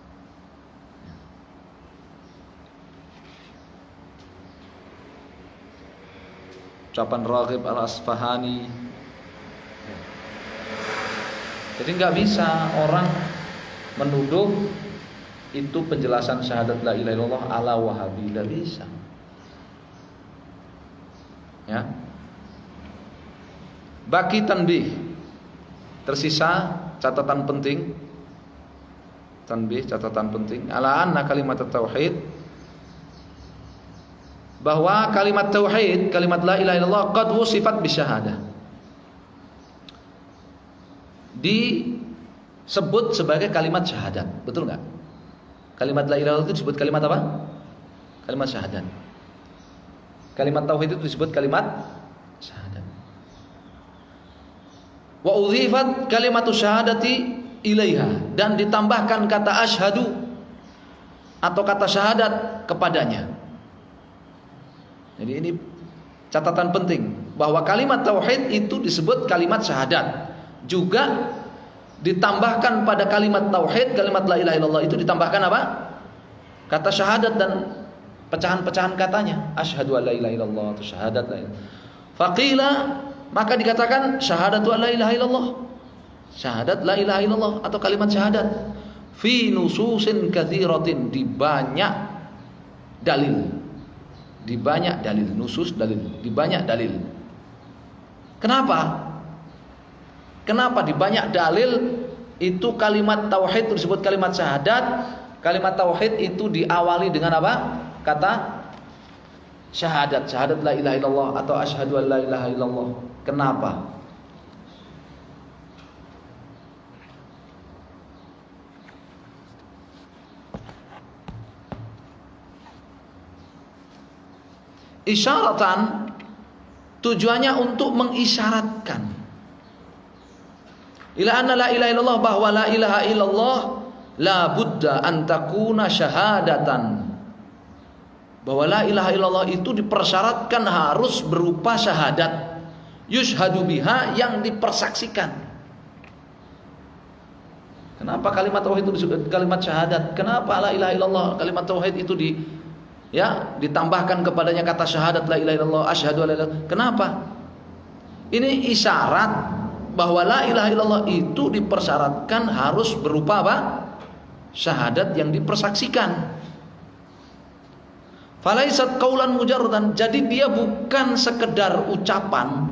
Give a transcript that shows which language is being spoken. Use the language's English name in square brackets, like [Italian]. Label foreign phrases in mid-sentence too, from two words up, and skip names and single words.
[Indonesian] Ucapan Raghib Al-Asfahani. Jadi nggak bisa orang menuduh itu penjelasan syahadat [Arabic] لا إله إلا الله [Indonesian] ala Wahabi, nggak bisa. Ya. [Arabic] بقي تنبيه, [Indonesian] tersisa catatan penting. Tanbih, catatan penting. [Arabic] على أن كلمة التوحيد, [Indonesian] bahwa kalimat tauhid, kalimat [Arabic] لا إله إلا الله قد وصفت بالشهادة, [Indonesian] disebut sebagai kalimat syahadat, betul nggak? Kalimat [Arabic] لا إله إلا الله [Indonesian] itu disebut kalimat apa? Kalimat syahadat. Kalimat tauhid itu disebut kalimat syahadat. [Arabic] وأضيفت كلمة الشهادة إليها, [Indonesian] dan ditambahkan kata asyhadu atau kata syahadat kepadanya. Jadi ini catatan penting bahwa kalimat tauhid itu disebut kalimat syahadat. Juga ditambahkan pada kalimat tauhid, kalimat [Arabic] لا إله إلا الله [Indonesian] itu ditambahkan apa? Kata syahadat dan pecahan-pecahan katanya. [Arabic] أشهد أن لا إله إلا الله atau شهادة لا إله. فقيل, [Indonesian] maka dikatakan [Arabic] شهادة أن لا إله إلا الله. شهادة لا إله إلا الله [Indonesian] atau kalimat syahadat [Arabic] في نصوص كثيرة, [Indonesian] di banyak dalil. Di banyak dalil, nusus dalil, di banyak dalil. Kenapa? Kenapa di banyak dalil itu kalimat tauhid itu disebut kalimat syahadat? Kalimat tauhid itu diawali dengan apa? Kata syahadat, [Arabic] شهادة لا إله إلا الله [Indonesian] atau [Arabic] أشهد أن لا إله إلا الله. [Indonesian] Kenapa? Isyaratan, tujuannya untuk mengisyaratkan [Arabic] إلى أن لا إله إلا الله, bahwa لا إله إلا الله لا بد أن تكون شهادة, bahwa لا إله إلا الله [Indonesian] itu dipersyaratkan harus berupa syahadat, [Arabic] يشهد بها, [Indonesian] yang dipersaksikan. Kenapa kalimat tauhid itu disebut kalimat syahadat? Kenapa [Arabic] لا إله إلا الله [Indonesian] kalimat tauhid itu ditambahkan kepadanya kata [Arabic] شهادة لا إله إلا الله, أشهد أن لا إله إلا الله? [Indonesian] Kenapa? Ini isyarat bahwa [Arabic] لا إله إلا الله [Indonesian] itu dipersyaratkan harus berupa apa? Syahadat yang dipersaksikan. [Arabic] فليست قولا مجردا, [Indonesian] jadi dia bukan sekedar ucapan.